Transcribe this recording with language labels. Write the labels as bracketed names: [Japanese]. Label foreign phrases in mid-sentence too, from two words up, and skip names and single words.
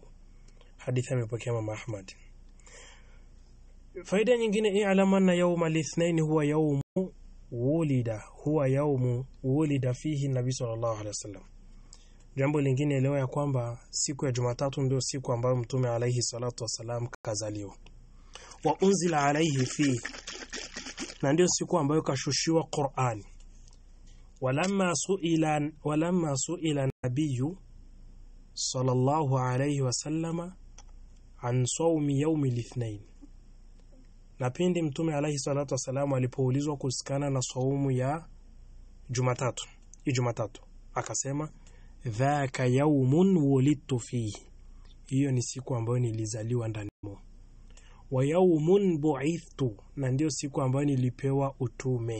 [Swahili] Hadithi imepokea Imam Ahmad. Faida nyingine, [Arabic] اعلم أن يوم الاثنين هو يوم ولد فيه النبي صلى الله عليه وسلم. [Swahili] Jambo lingine, elewa ya kwamba siku ya Jumatatu ndio siku ambayo Mtume [Arabic] عليه الصلاة والسلام [Swahili] kazaliwa. [Arabic] وأنزل عليه في, [Swahili] na ndio siku ambayo kashushiwa Qur'an. [Arabic] ولما سئل النبي صلى الله عليه وسلم عن صوم يوم الاثنين, [Swahili] na pindi Mtume [Arabic] عليه الصلاة والسلام [Swahili] alipoulizwa kuhusiana na saumu ya Jumatatu, akasema, [Arabic] ذاك يوم ولدت فيه, [Swahili] hiyo ni siku ambayo nilizaliwa ndani mo. [Arabic] ويوم بعثت, [Swahili] na ndio siku ambayo nilipewa utume.